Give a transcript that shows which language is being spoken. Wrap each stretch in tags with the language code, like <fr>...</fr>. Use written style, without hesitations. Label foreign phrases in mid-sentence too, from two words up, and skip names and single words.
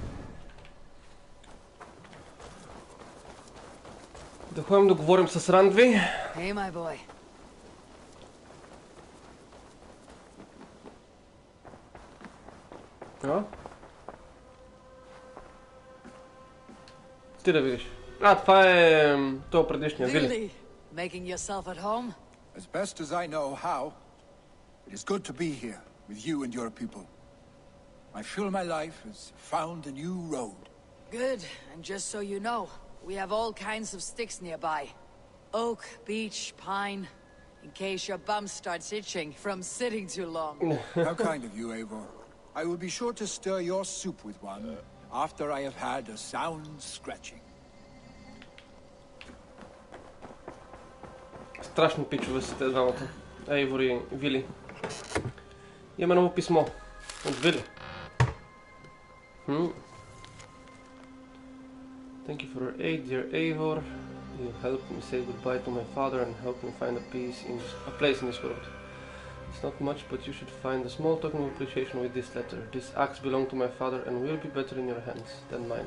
<bg>Да ходим да говорим с Рандви.</bg> <en>Hey, my boy.</en> <bg>Ти да видиш. Това е... това предишния Вили.</bg> <en>Really? Making yourself at home? As best as I know how, it is good to be here with you and your people. I feel my life has found a new road. Good. And just so you know, we have all kinds of sticks nearby. Oak, beech, pine. In case your bum starts itching from sitting too long. How kind of you, Eivor. I will be sure to stir your soup with one after I have had a sound scratching.</en> <bg>Страшни пичове са те двамата. Ейвор и Вили. Имаме ново писмо. От Вили.</bg> <en>Thank you for your aid, dear Eivor. You helped me say goodbye to my father and helped me find a place in this world. It's not much, but you should find a small token of appreciation with this letter. This axe belonged to my father and will be better in your hands than mine.</en>